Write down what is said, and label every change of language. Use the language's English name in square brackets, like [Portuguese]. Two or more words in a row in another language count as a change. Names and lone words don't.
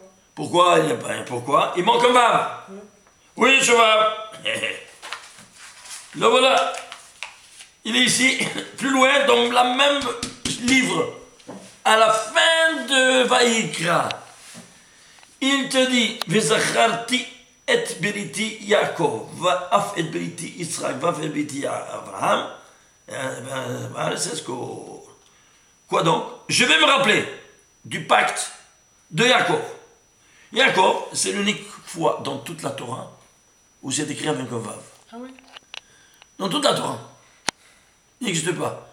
[French] Pourquoi? Pourquoi? Il manque un vav. Oui, ce vav. Le voilà. Il est ici, plus loin, dans le même livre, à la fin de Vaïkra. Il te dit, [Hebrew] וזכרתי את בריתי יעקב ואף את בריתי ישראל ואף את בריתי אברהם. [French] C'est ce que... Quoi donc? Je vais me rappeler du pacte de Yaakov. Yaakov, c'est l'unique fois dans toute la Torah où c'est écrit avec un vav. Ah oui? Dans toute la Torah. Il n'existe pas.